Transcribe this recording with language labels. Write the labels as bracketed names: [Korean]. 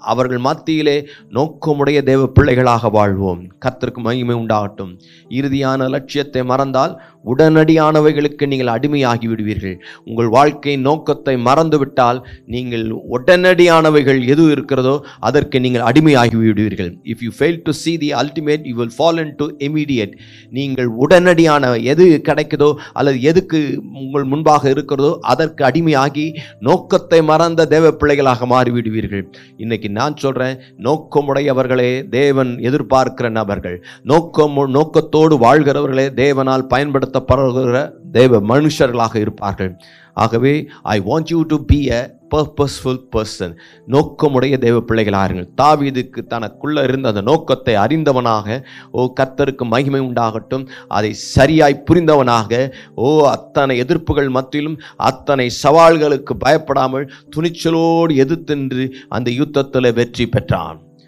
[Tamil] அவர்கள் மத்தியிலே நோக்கமுடைய தேவ பிள்ளைகளாக வாழ்வோம். கர்த்தருக்கு மகிமை உண்டாகட்டும். இறுதியான லட்சியத்தை மறந்தால் உடனடியானவைகளுக்கு நீங்கள் அடிமையாகி விடுவீர்கள். உங்கள் வாழ்க்கையின் நோக்கத்தை மறந்துவிட்டால் நீங்கள் உடனடியானவைகள் எது இருக்கிறதோ அதற்கு நீங்கள் அடிமையாகி விடுவீர்கள். [English] If you fail to see the ultimate, you will fall into immediate. [Tamil] நீங்கள் உடனடியான எது கிடைக்குதோ அல்லது எதுக்கு உங்கள் முன்பாக இருக்கிறதோ அதற்கு அடிமையாகி நோக்கத்தை மறந்த தேவ பிள்ளைகளாக மாறிவிடுவீர்கள். இன்னைக்கு நான் சொல்றேன், நோக்கமுடையவர்களே தேவன் எதிர்பார்க்கிற நபர்கள், நோக்கத்தோடு வாழ்கிறவர்களே தேவனால் பயன்படுத்தப்படுகிற தேவ மனுஷர்களாக இருப்பார்கள். ஆகவே [English] I want you to be a purposeful person. [Tamil] நோக்கமுடைய தேவ பிள்ளைகளார்கள். தாவீதுக்கு தனக்குள்ள இருந்த அந்த நோக்கத்தை அறிந்தவனாக, கர்த்தருக்கு மகிமை உண்டாகட்டும், அதை சரியாய் புரிந்தவனாக, அத்தனை எதிர்ப்புகள் மத்தியிலும் அத்தனை சவால்களுக்கு பயப்படாமல் துணிச்சலோடு எதிர்த்து அந்த யுத்தத்தில் வெற்றி பெற்றான்.